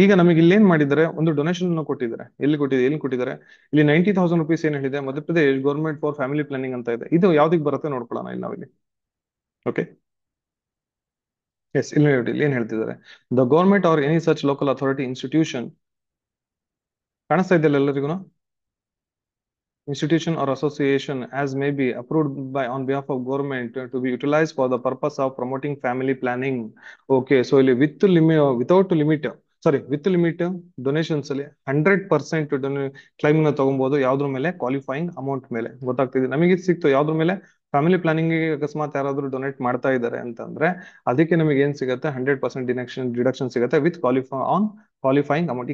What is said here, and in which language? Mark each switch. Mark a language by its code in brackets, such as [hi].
[kn] ಈಗ ನಮಗೆ ಇಲ್ಲಿ ಏನ್ ಮಾಡಿದ್ದಾರೆ, ಒಂದು ಡೊನೇಷನ್ ಕೊಟ್ಟಿದ್ದಾರೆ. ಎಲ್ಲಿ ಕೊಟ್ಟಿದ್ದಾರೆ? ಇಲ್ಲಿ 90,000 ರುಪೀಸ್ ಏನ್ ಹೇಳಿದೆ, Madhya Pradesh government for family planning ಅಂತ ಇದೆ. ಇದು ಯಾವ್ದಕ್ಕೆ ಬರುತ್ತೆ ನೋಡ್ಕೊಳ್ಳೋಣ ಇಲ್ಲಿ ನಾವಿಲ್ಲಿ. ಓಕೆ, ಎಸ್, ಇಲ್ಲಿ ನೋಡಿ ಇಲ್ಲಿ ಏನ್ ಹೇಳ್ತಿದ್ದಾರೆ, [en] The government or any such local authority institution. [kn] ಕಾಣಿಸ್ತಾ ಇದೆಯಲ್ಲ ಎಲ್ಲರಿಗೂ? [en] institution or association as may be approved by on behalf of government to be utilized for the purpose of promoting family planning. Okay, so [kn] ಇಲ್ಲಿ [en] with limit, without limit, [kn] sorry with limit donations ಅಲ್ಲಿ 100% claim ನ ತಗೊಬಹುದು. ಯಾವ್ದ್ರ ಮೇಲೆ? Qualifying amount ಮೇಲೆ. ಗೊತ್ತಾಗ್ತಿದೆ ನಮಗೆ ಸಿಕ್ತು ಯಾವ್ದ್ರ ಮೇಲೆ? ಫ್ಯಾಮಿಲಿ ಪ್ಲಾನಿಂಗ್ ಗೆ ಅಕಸ್ಮಾತ್ ಯಾರಾದ್ರೂ ಡೊನೇಟ್ ಮಾಡ್ತಾ ಇದ್ದಾರೆ ಅಂತಂದ್ರೆ ಅದಕ್ಕೆ ನಮಗೆ ಏನ್ ಸಿಗುತ್ತೆ, 100% ಡಿಡಕ್ಷನ್ ಸಿಗುತ್ತೆ ವಿತ್ ಕ್ವಾಲಿಫೈಯಿಂಗ್ ಅಮೌಂಟ್.